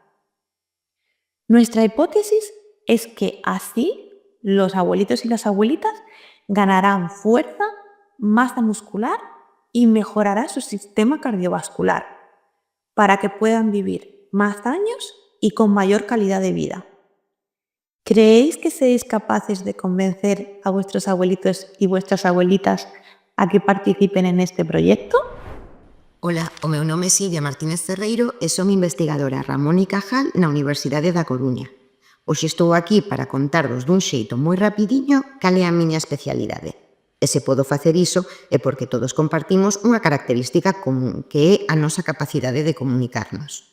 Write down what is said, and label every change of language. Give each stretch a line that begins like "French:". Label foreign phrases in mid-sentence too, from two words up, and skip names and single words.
Spanish: Nuestra hipótesis es que así los abuelitos y las abuelitas ganarán fuerza, masa muscular y mejorará su sistema cardiovascular para que puedan vivir más años y con mayor calidad de vida. ¿Creéis que seréis capaces de convencer a vuestros abuelitos y vuestras abuelitas a que participen en este proyecto?
Galician: Ola, o meu nome é Silvia Martínez Ferreiro e son investigadora Ramón y Cajal na Universidade da Coruña. Hoxe estou aquí para contarvos dun xeito moi rapidiño cal é a miña especialidade. E se podo facer iso é porque todos compartimos unha característica común, que é a nosa capacidade de comunicarnos.